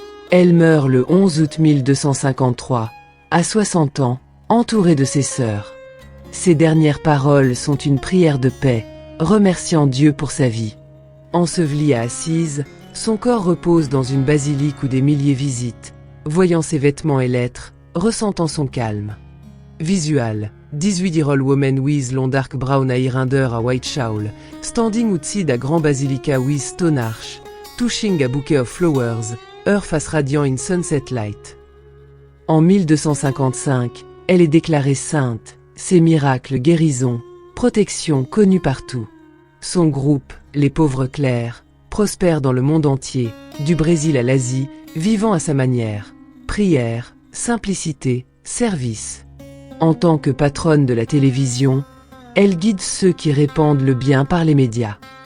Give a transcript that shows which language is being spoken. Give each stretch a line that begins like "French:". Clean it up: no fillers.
French: Elle meurt le 11 août 1253, à 60 ans, entourée de ses sœurs. Ses dernières paroles sont une prière de paix, remerciant Dieu pour sa vie. Ensevelie à Assise, son corps repose dans une basilique où des milliers visitent, voyant ses vêtements et lettres, ressentant son calme.
English: Visual, 18-year-old woman with long dark brown hair under a white shawl, standing outside a grand basilica with stone arch, touching a bouquet of flowers, her face radiant in sunset light.
French: En 1255, elle est déclarée sainte, ses miracles, guérisons, protection connus partout. Son groupe, les pauvres clercs, prospère dans le monde entier, du Brésil à l'Asie, vivant à sa manière. Prière, simplicité, service. En tant que patronne de la télévision, elle guide ceux qui répandent le bien par les médias.